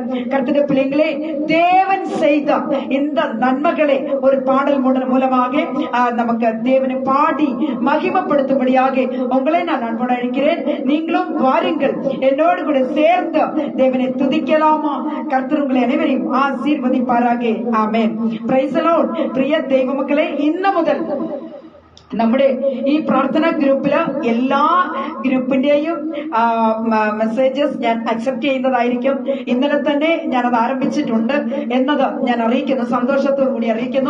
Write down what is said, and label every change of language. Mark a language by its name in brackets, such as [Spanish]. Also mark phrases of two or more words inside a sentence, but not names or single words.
[Tamil] கர்த்தருடைய பிள்ளைகளே, தேவன் செய்த இந்த நன்மைகளை ஒரு பாடல் மூலமாக நமக்கு தேவனை பாடி மகிமைப்படுத்தும்படியாக உங்களை நான் அன்போடு அழைக்கிறேன். நீங்களும் வாருங்கள், என்னோடு கூட சேர்ந்து தேவனை துதிக்கலாமா? கர்த்தர் உங்களை அனைவரையும் [Malayalam] ആശീർവദിപ്പാറാകെ. ആമേൻ. [English] Praise the Lord. [Malayalam] പ്രിയ ദൈവമക്കളെ, ഇന്നു മുതൽ നമ്മുടെ ഈ പ്രാർത്ഥനാ ഗ്രൂപ്പില് എല്ലാ ഗ്രൂപ്പിന്റെയും മെസ്സേജസ് ഞാൻ അക്സെപ്റ്റ് ചെയ്യുന്നതായിരിക്കും. ഇന്നലെ തന്നെ ഞാനത് ആരംഭിച്ചിട്ടുണ്ട് എന്നത് ഞാൻ അറിയിക്കുന്നു, സന്തോഷത്തോടു കൂടി അറിയിക്കുന്നു.